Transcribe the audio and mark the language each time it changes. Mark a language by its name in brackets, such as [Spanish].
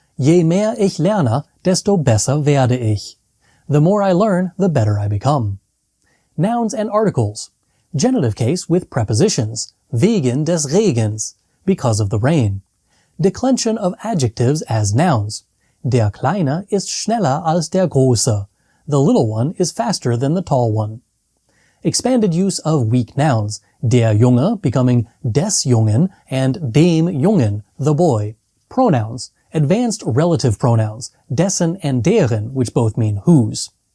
[German] Je mehr ich lerne, desto besser werde ich. [English] The more I learn, the better I become. Nouns and articles. Genitive case with prepositions. [German] Wegen des Regens. [English] Because of the rain. Declension of adjectives as nouns. [German] Der Kleine ist schneller als der Große. [English] The little one is faster than the tall one. Expanded use of weak nouns. Der Junge becoming des Jungen and dem Jungen, the boy. Pronouns. Advanced relative pronouns. Dessen and deren, which both mean whose.